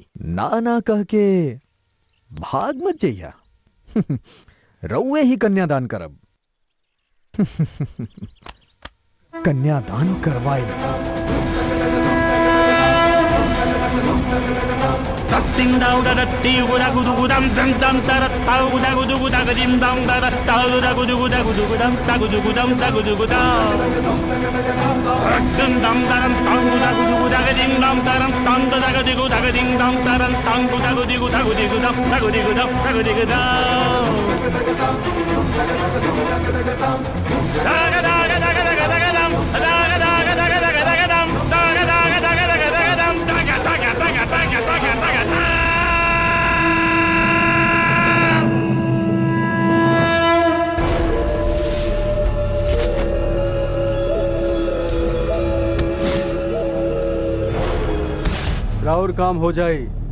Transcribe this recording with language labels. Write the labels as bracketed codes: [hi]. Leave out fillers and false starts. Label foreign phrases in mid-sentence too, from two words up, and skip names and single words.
[bho] ना ना कह के भाग मत जइया। रउए ही कन्यादान करब। कन्यादान करवाई। Ding dong da da dee gu da gu du gu dam dam dam da da ta gu da gu du gu da ga dim dong da da ta gu da gu du gu da gu du gu dam ta gu du gu dam da gu du gu da dum dam da dam ta gu da gu du gu da ga dim dong da dam tam da ga di gu da ga ding dong da dam tam gu da gu di gu da gu di gu dam da gu di gu dam da gu di gu da da ga da ga da ga da ga da ga dam da ga da ga da ga da ga da ga dam da ga da ga da ga da ga da ga dam da ga da ga da ga da ga da ga da ga राउर काम हो जाए।